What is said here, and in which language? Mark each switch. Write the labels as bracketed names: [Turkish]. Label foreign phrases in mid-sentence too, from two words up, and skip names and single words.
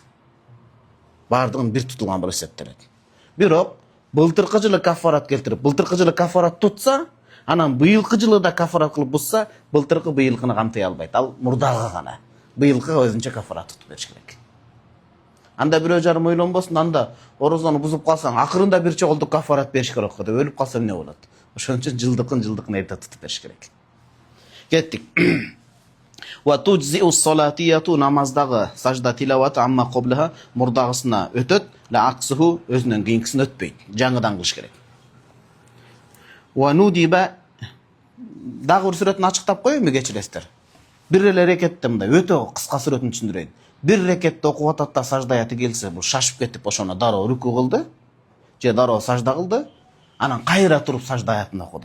[Kyrgyz] Бардыгын бир тутулган болуп эсептелет. Бирок былтыркы жылы кафарат келтирип, былтыркы жылы кафарат тутса, анан быйылкы жылы да кафарат кылып бузса, былтыркы быйылкыны камтай албайт. Ал мурдага гана. Быйылкыга өзүнчө кафарат тутуп бериш керек. Анда бирөө жарым ойлонбосун, анда орозону бузуп калсаң, акырында бир чогулдук кафарат бериш керек деп өлүп калса эмне болот? Ошон үчүн жылдыкын эрте тутуп бериш керек. Кеттик. [Arabic] وتجزئ صلاتية [Kyrgyz] namazdагы сажда тилаваты [Arabic] أما قبلها [Kyrgyz] мурдагысына өтөт, [Arabic] لا عكسه [Kyrgyz] өзүнөн кийинкисине өтпөйт. Жаңыдан кылыш керек. [Arabic] وندب [Kyrgyz] дагы бир сүрөтүн ачыктап коеюнбу кечиресиздер. Бир эле рекетте мындай өтө кыска сүрөтүн түшүндүрөйүн. Бир рекетте окуп атат да сажда аяты келсе, бул шашып кетип ошоно дароо рүкү кылды, же дароо сажда кылды, анан кайра туруп сажда аятын окуду.